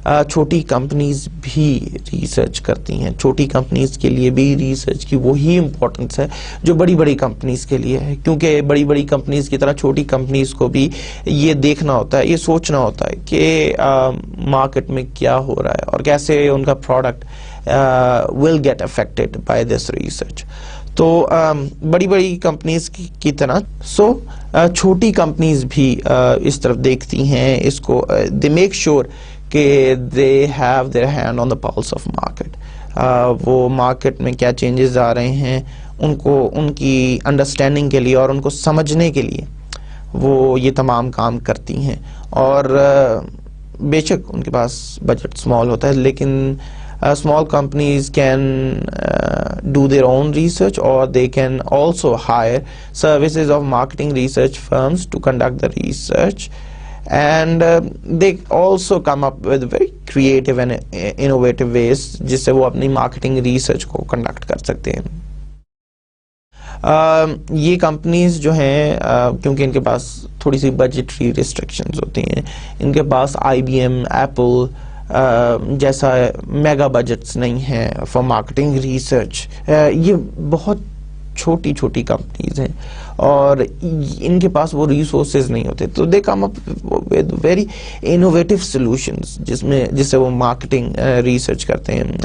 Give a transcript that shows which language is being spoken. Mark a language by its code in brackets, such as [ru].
[ur] چھوٹی کمپنیز بھی ریسرچ کرتی ہیں. چھوٹی کمپنیز کے لیے بھی ریسرچ کی وہی امپورٹنس ہے جو بڑی بڑی کمپنیز کے لیے ہے, کیونکہ بڑی بڑی کمپنیز کی طرح چھوٹی کمپنیز کو بھی یہ دیکھنا ہوتا ہے, یہ سوچنا ہوتا ہے کہ مارکیٹ میں کیا ہو رہا ہے اور کیسے ان کا product [en] will get affected by this research. [ur] تو بڑی بڑی کمپنیز کی طرح چھوٹی کمپنیز بھی اس طرف دیکھتی ہیں اس کو. [en] they make sure کہ they have their hand on the pulse of market. [ur] وہ مارکیٹ میں کیا چینجز آ رہے ہیں ان کو ان کی انڈرسٹینڈنگ کے لیے اور ان کو سمجھنے کے لیے وہ یہ تمام کام کرتی ہیں. اور بے شک ان کے پاس بجٹ اسمال ہوتا ہے, [en] لیکن small companies can do their own research, or they can also hire services of marketing research firms to conduct the research, and they also come up with very creative and innovative ways [ur] جس سے وہ اپنی marketing research کو conduct کر سکتے ہیں. یہ companies جو ہیں کیونکہ ان کے پاس تھوڑی سی بجٹری ریسٹرکشنز ہوتی ہیں, ان کے پاس IBM, ایپل جیسا میگا بجٹس نہیں ہیں [en] For marketing research. [ur] یہ بہت چھوٹی چھوٹی کمپنیز ہیں اور ان کے پاس وہ ریسورسز نہیں ہوتے, تو [en] they come up with very innovative solutions [ur] جس سے وہ مارکیٹنگ ریسرچ کرتے ہیں.